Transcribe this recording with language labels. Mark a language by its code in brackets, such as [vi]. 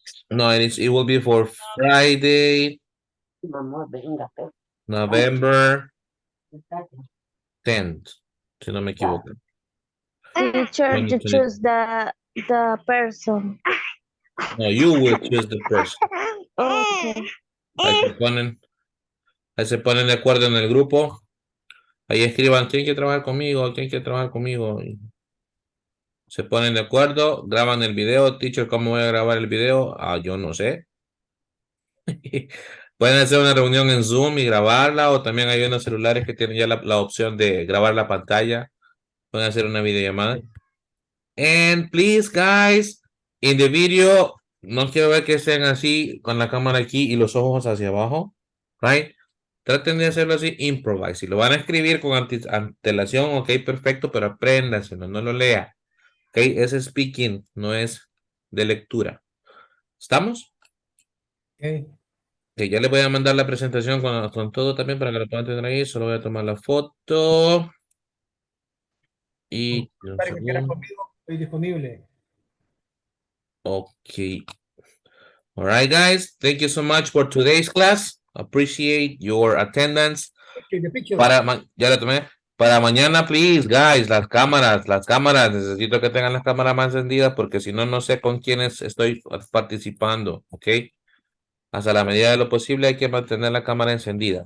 [en] No, it will be for Friday, November 10th, [es] si no me equivoco. [en] Teacher, you 2020. choose the person. No, you will choose the person. Okay. [es] Ahí se ponen de acuerdo en el grupo. Ahí escriban quién quiere trabajar conmigo, quién quiere trabajar conmigo. Y se ponen de acuerdo, graban el video. Teacher, ¿cómo voy a grabar el video? Yo no sé. Pueden hacer una reunión en Zoom y grabarla, o también hay unos celulares que tienen ya la opción de grabar la pantalla. Pueden hacer una videollamada. [en] And please, guys, in the video, [es] no quiero ver que estén así con la cámara aquí y los ojos hacia abajo, right? Traten de hacerlo así, improvise. Si lo van a escribir con antelación, ok, perfecto, pero apréndaselo, no lo lea. Ok, es speaking, no es de lectura. ¿Estamos? [en] Okay. [es] Ok, ya les voy a mandar la presentación con todo también para que lo puedan tener ahí. Solo voy a tomar la foto. Y un Para que quieras segundo. conmigo, estoy disponible. [en] Ok. All right, guys. Thank you so much for today's class. Appreciate your attendance. The picture. [es] Ya la tomé. Para mañana, [en] please, guys, [es] las cámaras. Necesito que tengan las cámaras más encendidas porque si no, no sé con quiénes estoy participando, ¿ok? Hasta la medida de lo posible hay que mantener la cámara encendida.